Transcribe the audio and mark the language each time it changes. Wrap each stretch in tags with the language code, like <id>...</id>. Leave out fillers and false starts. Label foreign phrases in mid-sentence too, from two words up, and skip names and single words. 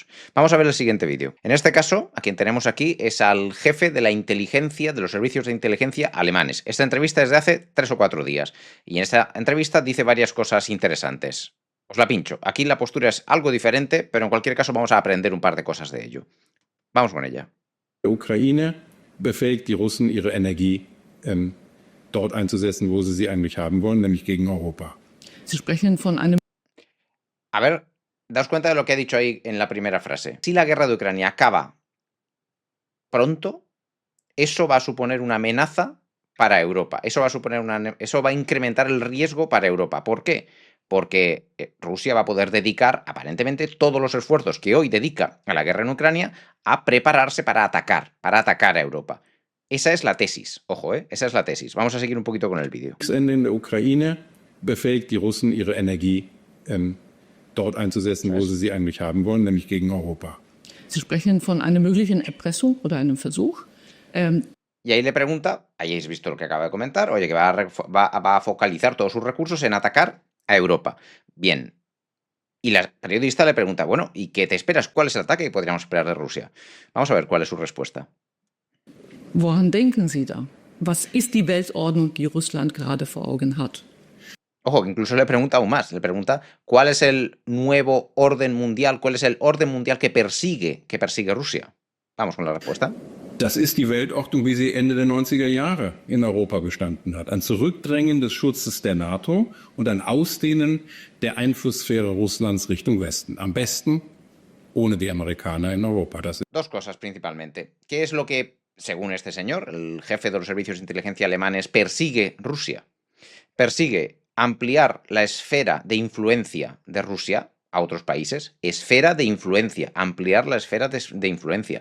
<es>Vamos a ver el siguiente vídeo. En este caso, a quien tenemos aquí es al jefe de la inteligencia, de los servicios de inteligencia alemanes. Esta entrevista es de hace 3 o 4 días y en esta entrevista dice varias cosas interesantes. Os la pincho. Aquí la postura es algo diferente, pero en cualquier caso vamos a aprender un par de cosas de ello. Vamos con ella.</es> <de>Der Ukraine befähigt die Russen, ihre Energie dort einzusetzen, wo sie eigentlich haben wollen, nämlich gegen Europa. Sie sprechen von einem</de> <es>A ver, daos cuenta de lo que ha dicho ahí en la primera frase. Si la guerra de Ucrania acaba pronto, eso va a suponer una amenaza para Europa. Eso va a incrementar el riesgo para Europa. ¿Por qué? Porque Rusia va a poder dedicar, aparentemente, todos los esfuerzos que hoy dedica a la guerra en Ucrania a prepararse para atacar a Europa. Esa es la tesis, ojo, esa es la tesis. Vamos a seguir un poquito con el vídeo.</es> <de>Kriegsende in der Ukraine befähigt die Russen, ihre Energie dort einzusetzen, wo sie eigentlich haben wollen, nämlich gegen Europa. Sie sprechen von einer möglichen Erpressung oder einem Versuch.</de> <es>Y ahí le pregunta, ahí habéis visto lo que acaba de comentar, oye, que va a focalizar todos sus recursos en atacar a Europa. Bien. Y la periodista le pregunta, bueno, ¿y qué te esperas? ¿Cuál es el ataque que podríamos esperar de Rusia? Vamos a ver cuál es su respuesta.</es> <de>Woran denken Sie da? Was ist die Weltordnung, die Russland gerade vor Augen hat?</de> <es>Ojo, que incluso le pregunta aún más, le pregunta cuál es el nuevo orden mundial, cuál es el orden mundial que persigue Rusia. Vamos con la respuesta.</es> <de>Das ist die Weltordnung, wie sie Ende der 90er Jahre in Europa bestanden hat. Ein Zurückdrängen des Schutzes der NATO und ein Ausdehnen der Einflusssphäre Russlands Richtung Westen. Am besten ohne die Amerikaner in Europa.</de> <es>Dos cosas principalmente. ¿Qué es lo que, según este señor, el jefe de los servicios de inteligencia alemanes, persigue Rusia? Persigue ampliar la esfera de influencia de Rusia a otros países. Esfera de influencia, ampliar la esfera de influencia.</es>